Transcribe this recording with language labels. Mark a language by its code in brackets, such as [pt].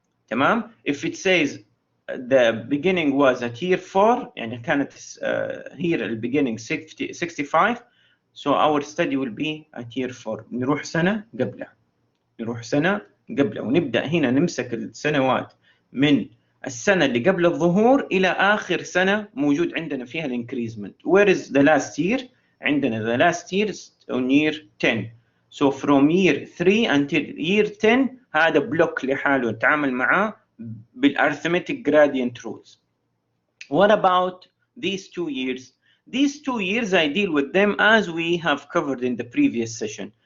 [ar] تمام؟ [en] If it says the beginning was at year 4, [ar] يعني كانت [en] here the beginning 65, so our study will be at year 4. [ar] نروح سنة قبلها. نروح سنة قبلها ونبدأ هنا نمسك السنوات من السنة اللي قبل الظهور إلى آخر سنة موجود عندنا فيها الانكريزمنت. [en] Where is the last year؟ [ar] عندنا [en] the last year on year 10. So from year 3 until year 10 [ar] هذا بلوك لحاله نتعامل معاه [en] بالarithmetic gradient rules. What about these 2 years? These 2 years I deal with them as we have covered in the previous session.